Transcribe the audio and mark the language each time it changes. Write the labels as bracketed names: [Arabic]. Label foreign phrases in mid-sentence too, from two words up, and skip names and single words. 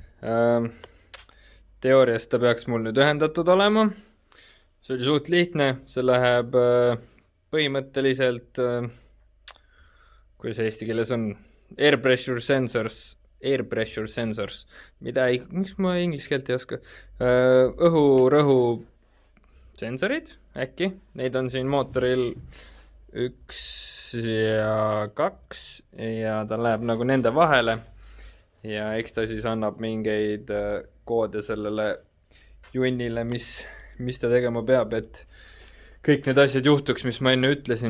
[Estonian] Teoorias ta peaks mul nüüd ühendatud olema. See oli suht lihtne, see läheb põhimõtteliselt, kuidas eesti keeles on, [English] air pressure sensors, [Estonian] mida miks ma inglise keelt ei oska, õhurõhu sensorid äkki, neid on siin mootoril 1 ja 2 ja ta läheb nagu nende vahele. Ja eks ta siis annab mingeid koode sellele junnile, mis ta tegema peab, et kõik need asjad juhtuks, mis ma enne ütlesin.